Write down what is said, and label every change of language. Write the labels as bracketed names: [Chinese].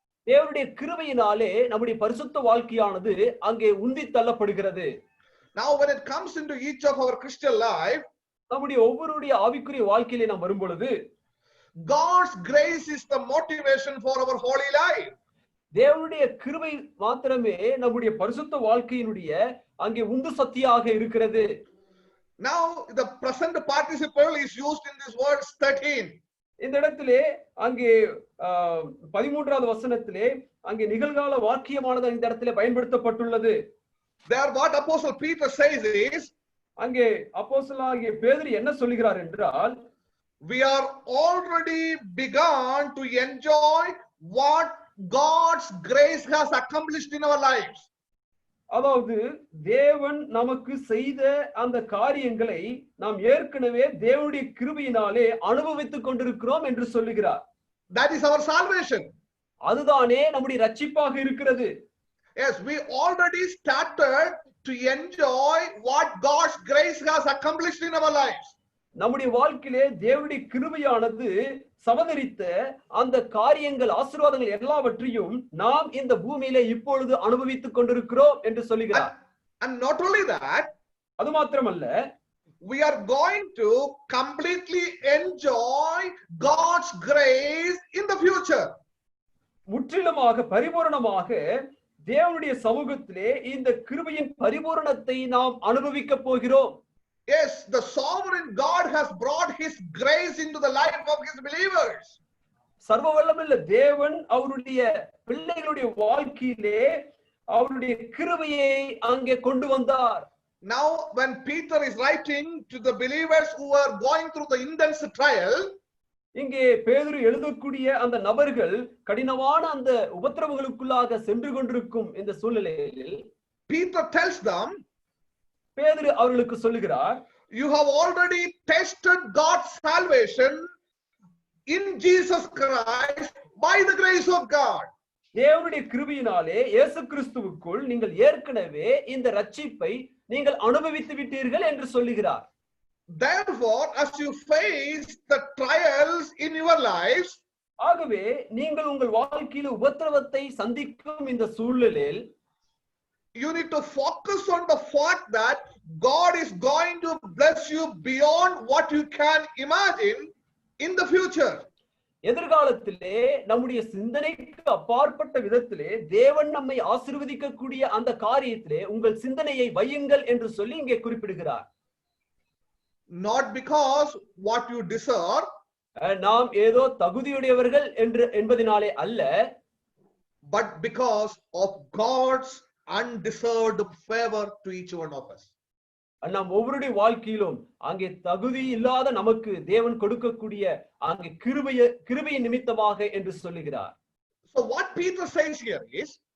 [Tamil] தேவனுடைய கிருபையினாலே நம்முடைய பரிசுத்த வாழ்க்கையானது அங்கே உந்தி தள்ளப்படுகிறது. [English] Now when it comes into each of our Christian life, [Tamil] நம்முடைய ஒவ்வொருடைய ஆவிக்குரிய வாழ்க்கையிலே நாம் வரும் பொழுது [English] God's grace is the motivation for our holy life. [Tamil] தேவனுடைய கிருபை மாத்திரமே நம்முடைய பரிசுத்த வாழ்க்கையினுடைய அங்கே உந்து சக்தியாக இருக்கிறது. [English] Now the present participle is used in this verse 13. [Tamil] இந்த இடத்திலே அங்கே 13வது வசனத்திலே அங்கே நிகழ்கால வாக்கியமானது இந்த இடத்திலே பயன்படுத்தப்பட்டுள்ளது. [English] There what apostle Peter says is, [Tamil] அங்கே அப்போஸ்தலனாகிய பேதுரு என்ன சொல்கிறார் என்றால், [English] we are already begun to enjoy what God's grace has accomplished in our lives. [Tamil] அதாவது தேவன் நமக்கு செய்த அந்த காரியங்களை நாம் ஏற்கனவே தேவனுடைய கிருபையினாலே அனுபவித்துக் கொண்டிருக்கிறோம் என்று சொல்லுகிறார். [English] That is our salvation. [Tamil] அதுதானே நம்முடைய ரட்சிப்பாக இருக்கிறது. [English] Yes, we already started to enjoy what God's grace has accomplished in our lives. [Tamil] நம்முடைய வாழ்க்கையிலே தேவனுடைய கிருபையானது சமதரித்த அந்த காரியங்கள் ஆசீர்வாதங்கள் எல்லாவற்றையும் நாம் இந்த பூமியிலே இப்பொழுது அனுபவித்துக் கொண்டிருக்கிறோம் என்று சொல்லுகிறார். [English] And not only that, [Tamil] அது மாத்திரமல்ல, [English] we are going to completely enjoy God's grace in the future. [Tamil] முற்றிலுமாக பரிபூரணமாக தேவனுடைய சமூகத்திலே இந்த கிருபையின் பரிபூரணத்தை நாம் அனுபவிக்க போகிறோம். [English] Yes, the sovereign God has brought his grace into the life of his believers. [Tamil] சர்வ வல்லமையுள்ள தேவன் அவருடைய பிள்ளைகளுடைய வாழ்க்கையிலே அவருடைய கிருபையை அங்கே கொண்டு வந்தார். [English] Now when Peter is writing to the believers who are going through the intense trial, [Tamil] இங்கே பேதுரு எழுதக்கூடிய அந்த நபர்கள் கடினமான அந்த உபத்திரவங்களுக்குள்ளாக சென்று கொண்டிருக்கும் இந்த சூழ்நிலையில் [English] Peter tells them, [Tamil] பேதுரு அவர்களுக்கு சொல்லுகிறார், [English] you have already tasted God's salvation in Jesus Christ by the grace of God. [Tamil] தேவனுடைய கிருபையினாலே இயேசு கிறிஸ்துவுக்குள் நீங்கள் ஏற்கனவே இந்த ரட்சிப்பை நீங்கள் அனுபவித்து விட்டீர்கள் என்று சொல்லுகிறார். [English] Therefore, as you face the trials in your lives, [Tamil] ஆகவே நீங்கள் உங்கள் வாழ்க்கையில் உபத்திரவத்தை சந்திக்கும் இந்த சூழ்நிலையில் [English] you need to focus on the fact that God is going to bless you beyond what you can imagine in the future. [Tamil] எதிர்காலத்திலே நம்முடைய சிந்தனைக்கு அப்பாற்பட்ட விதத்திலே தேவன் நம்மை ஆசீர்வதிக்கக்கூடிய அந்த காரியத்திலே உங்கள் சிந்தனையை வையுங்கள் என்று சொல்லி இங்கே குறிப்பிடுகிறார். [English] Not because what you deserve, [Tamil] நாம் ஏதோ தகுதியுடையவர்கள் என்பதினாலே அல்ல, [English] but because of God's undeserved favor to each one of us. [Tamil] நாம் ஒவ்வொருடைய வாழ்க்கையிலும் அங்கே தகுதி இல்லாத நமக்கு தேவன் கொடுக்கக்கூடிய அங்கே கிருபையின் நிமித்தமாக என்று சொல்லுகிறார். [English] So what Peter says here is,